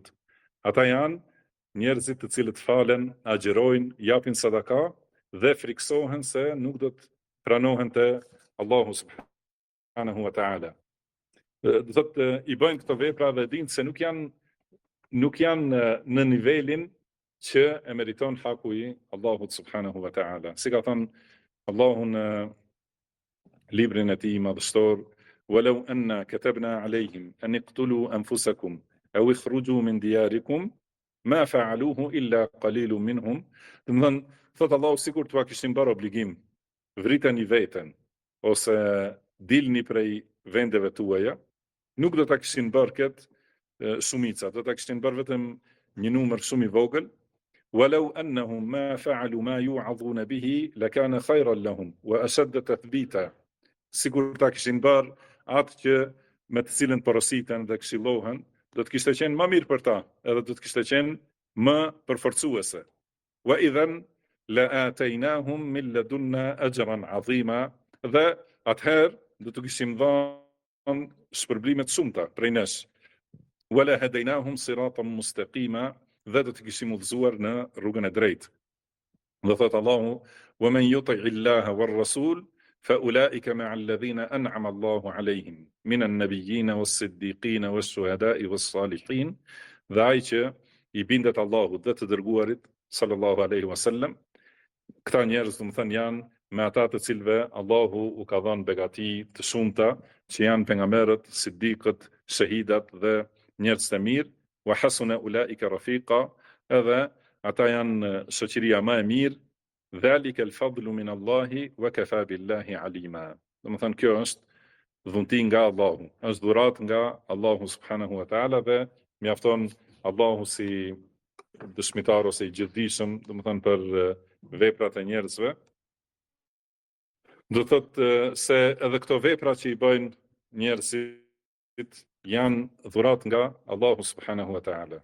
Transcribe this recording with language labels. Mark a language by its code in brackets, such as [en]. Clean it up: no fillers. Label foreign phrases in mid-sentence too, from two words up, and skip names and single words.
[sq] Ata janë njerëzit të cilët falen, agjerojnë, japin sadaka dhe friksohen se nuk do të pranohen te Allahu [ar] سبحانه وتعالى. [sq] Do thotë I bëjnë këto vepra dhe dinë se nuk janë në nivelin që e meriton haku I Allahut [ar] سبحانه وتعالى. [sq] Si ka thënë Allahu në librin e tij madhështor, [ar] "ولو أنا كتبنا عليهم أن اقتلوا أنفسكم أو اخرجوا من دياركم ما فعلوه إلا قليل منهم." [sq] Do të thonë, thot Allahu sikur t'ua kishim bërë obligim, vriteni veten ose dilni prej vendeve tuaja, nuk do ta kishin bërë këtë shumica, do ta kishin bërë vetëm një numër shumë I vogël. [ar] "ولو أنهم ما فعلوا ما يوعظون به لكان خيرا لهم وأشد تثبيتا." [sq] Sigur ta kishin bërë atë që me të cilën porositen dhe këshillohen, do të kishte qenë më mirë për ta, edhe do të kishte qenë më përforcuese. [ar] "وإذا لآتيناهم من لدنا أجرا عظيما." [sq] Dhe atëherë do të kishim dhënë shpërblime të shumta prej nesh. [ar] "ولهديناهم صراطا مستقيما." [sq] Dhe do të kishim udhëzuar në rrugën e drejtë. Dhe thot Allahu, [ar] "ومن يطع الله والرسول فأولئك مع الذين أنعم الله عليهم من النبيين والصديقين والشهداء والصالحين." [sq] Dhe ai që I bindet Allahut dhe të dërguarit [ar] صلى الله عليه وسلم, [sq] këta njerëz do të thënë janë me ata të cilëve Allahu u ka dhënë begati të shumta, që janë pejgamberët, siddiqët, shahidat dhe njerëz të mirë. [ar] "وحسن أولئك رفيقا." [sq] Edhe ata janë shoqëria më e mirë. [ar] "ذلك الفضل من الله وكفى بالله عليما." [sq] Do të thënë kjo është dhunti nga Allahu, është dhuratë nga Allahu [ar] سبحانه وتعالى [sq] dhe mjafton Allahu si dëshmitar ose I gjithdijshëm, do të thënë për veprat e njerëzve. Do thotë se edhe këto vepra që I bëjnë njerëzit janë dhuratë nga Allahu [ar] سبحانه وتعالى.